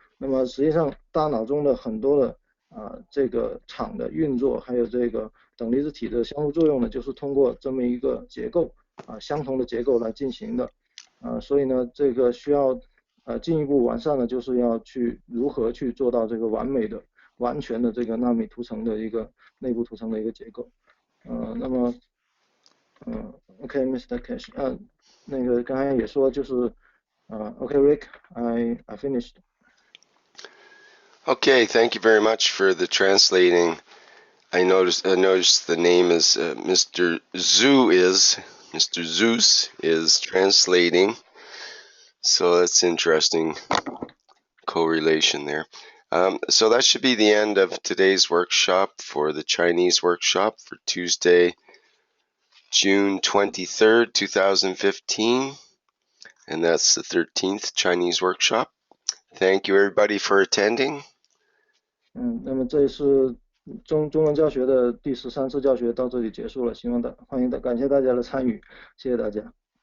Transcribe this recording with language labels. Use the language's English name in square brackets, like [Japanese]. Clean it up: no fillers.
[Chinese] 那么实际上大脑中的很多的这个场的运作，还有这个等离子体的相互作用呢，就是通过这么一个结构相同的结构来进行的。所以呢，这个需要进一步完善的，就是要去如何去做到这个完美的、完全的这个纳米涂层的一个内部涂层的一个结构。那么 [English] OK Mr. [Chinese] Cash， 那个刚才也说就是OK Rick， [English] I finished. Okay, thank you very much for the translating. I noticed the name is Mr. Zeus is translating. So that's interesting correlation there. So that should be the end of today's workshop for the Chinese workshop for Tuesday, June 23rd, 2015. And that's the 13th Chinese workshop. Thank you everybody for attending. [Chinese] 那么这是中文教学的第13次教学到这里结束了，感谢大家的参与，谢谢大家。